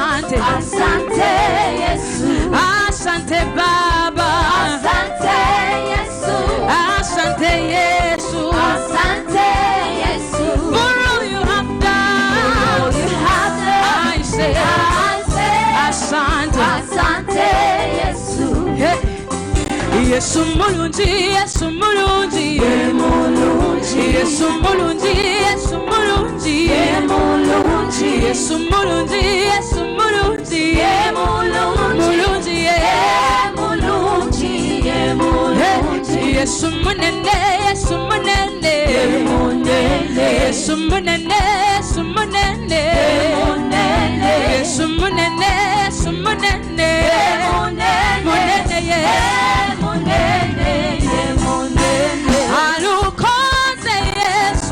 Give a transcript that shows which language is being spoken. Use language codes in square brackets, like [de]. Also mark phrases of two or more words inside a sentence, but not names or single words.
[sw] asante, Asante Yesu. asante Baba, Asante Yesu. asante Yesu, Asante Yesu. [en] for all you have done. You have done. I say, [sw] asante, Asante Yesu. Hey. [lg] Yesu mulungi, Yesu mulungi, Yesu mulungi, Yesu mulungi, Yesu mulungi, Yesu mulungi, mulungi, Yesu munene, Yesu munene, Yesu munene, Yesu munene, Yesu munene, Yesu munene, munene, alukoze Yesu,